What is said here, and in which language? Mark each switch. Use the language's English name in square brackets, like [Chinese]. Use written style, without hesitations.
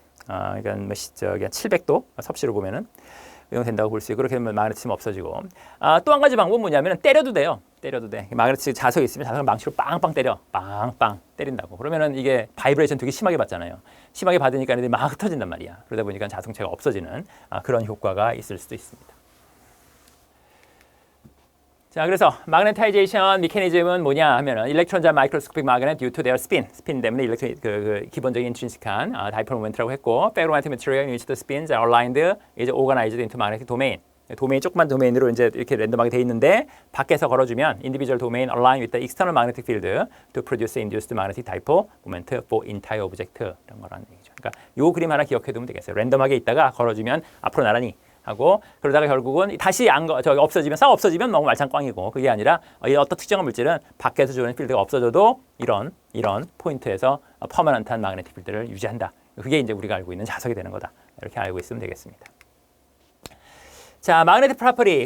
[Korean] 그러니까 뭐 700도 섭씨로 보면은 이용된다고 볼 수 있고 그렇게 되면 마그네티즘 없어지고 또 한 가지 방법은 뭐냐면은 때려도 돼요. 때려도 돼. 마그네틱 자석이 있으면 자석을 망치로 빵빵 때려. 빵빵 때린다고. 그러면은 이게 바이브레이션 되게 심하게 받잖아요. 심하게 받으니까 얘네들이 막 흩어진단 말이야. 그러다 보니까 자성체가 없어지는 그런 효과가 있을 수도 있습니다. 자, 그래서 마그네타이제이션 메커니즘은 뭐냐 하면은 일렉트론자 마이크로스코픽 마그넷 [English] due to their spin [Korean] 때문에 일렉트론 기본적인 인트린식한 다이폴 모멘트라고 했고 [English] ferromagnetic material in which the spins are aligned is organized into magnetic domain. [Korean] 도메인 조그만 도메인으로 이제 이렇게 랜덤하게 돼 있는데 밖에서 걸어주면 [English] individual domain align with the external magnetic field to produce induced magnetic dipole moment for entire object [Korean] 이런 거라는 얘기죠. 그러니까 요 그림 하나 기억해두면 되겠어요. 랜덤하게 있다가 걸어주면 앞으로 나란히 하고 그러다가 결국은 다시 없어지면 너무 말짱 꽝이고 그게 아니라 어떤 특정한 물질은 밖에서 주는 필드가 없어져도 이런 포인트에서 퍼머넌트한 마그네틱 필드를 유지한다. 그게 이제 우리가 알고 있는 자석이 되는 거다. 이렇게 알고 있으면 되겠습니다. 자, 마그네틱 프로퍼티.